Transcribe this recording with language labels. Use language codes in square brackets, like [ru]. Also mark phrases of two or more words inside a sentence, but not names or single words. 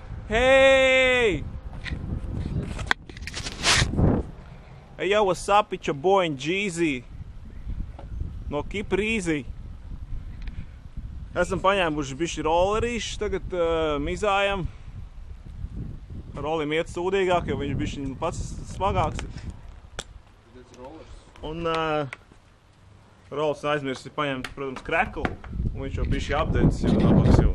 [en] Hey! Hey, yo, what's up? It's your boy and Jeezy no Keep Easy. [lv] Esam paņēmuši bišķi rollerīšus, tagad mizājam. Rolim iet sūdīgāk, jo viņš bišķi pats smagāks. Un Rolis aizmirsis paņemt, protams, kreklu, un viņš jau bišķi apdedzis, jo nabaks jau.